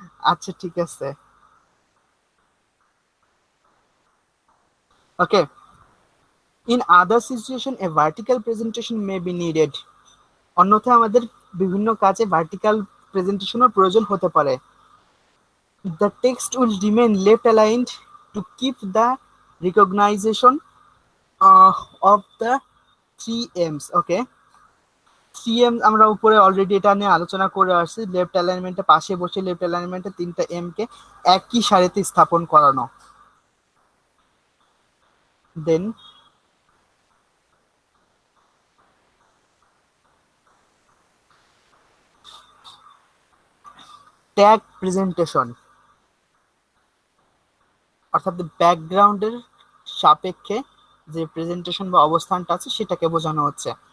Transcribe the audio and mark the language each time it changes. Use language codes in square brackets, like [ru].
[bn] আচ্ছা, ঠিক আছে। [en] Okay, in other situation a vertical presentation may be needed. [bn] অন্যথায় আমাদের বিভিন্ন কাজে ভার্টিক্যাল প্রেজেন্টেশনের প্রয়োজন হতে পারে। [en] The text will remain left aligned to keep the recognition of the 3 M's. [bn] Okay, 3M আমরা উপরে অলরেডি এটা নিয়ে আলোচনা করে আসছি। লেফট অ্যালাইনমেন্টে পাশে বসে লেফট অ্যালাইনমেন্টে 3টা M কে একই সারিতে স্থাপন করানো। দেন ট্যাগ প্রেজেন্টেশন, অর্থাৎ ব্যাকগ্রাউন্ডের সাপেক্ষে যে প্রেজেন্টেশন বা অবস্থানটা আছে সেটাকে বোঝানো হচ্ছে।